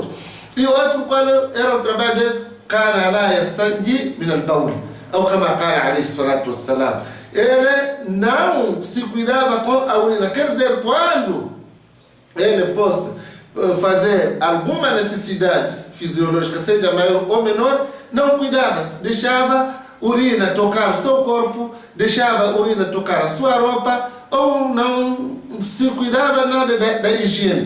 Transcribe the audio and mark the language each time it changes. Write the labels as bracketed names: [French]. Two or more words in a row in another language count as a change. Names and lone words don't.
[Portuguese] E o outro, qual era o trabalho dele? [Arabic] كان لا يستنجي من البول أو كما قال عليه الصلاة والسلام. [Portuguese] Ele não se cuidava com a urina, quer dizer, quando ele fosse fazer alguma necessidade fisiológica, seja maior ou menor, não cuidava-se, deixava urina tocar o seu corpo, deixava urina tocar a sua roupa, ou não se cuidava nada da higiene.